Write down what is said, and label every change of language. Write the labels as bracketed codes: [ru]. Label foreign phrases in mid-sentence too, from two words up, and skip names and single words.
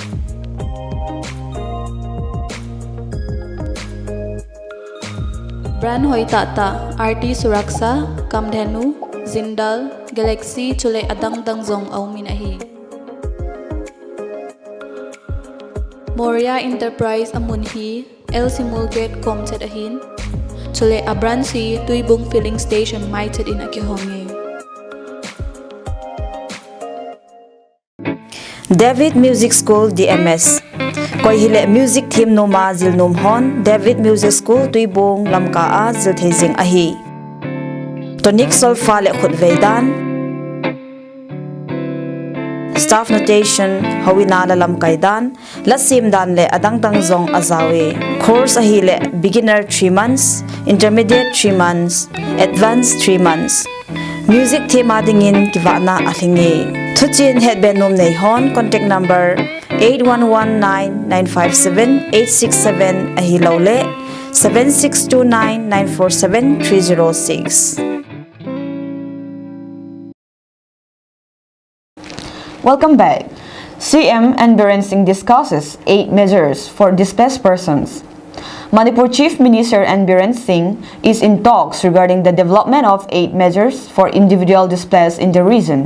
[tcz] brand hoi tata RT Suraksha, Kamdhenu, Zindal, Galaxy chule adang dangzong aumin ahi. Moria Enterprise amunhi El Simulgate Comchet ahin chule abransi Tuibung Filling Station maited in akihonge. David Music School DMS Koi hile [en] music team [tcz] noma zil num hon David Music School tuibung lamka a zil thezing ahi [en] Tonic solfa [tcz] le khut veidan [en] Staff notation [tcz] hawina la lam kaidan lasim dan le adang tang zong azawe course ahi le [en] beginner 3 months intermediate 3 months advanced 3 months music team [tcz] adingin kiwana ahlinge Thuchin headband num nei hon [en] contact number 8119957867 [tcz] ahi lawle 7629947306. [en] Welcome back. CM and Biren Singh discusses 8 measures for displaced persons. Manipur Chief Minister N. Biren Singh is in talks regarding the development of 8 measures for individual displaced in the region.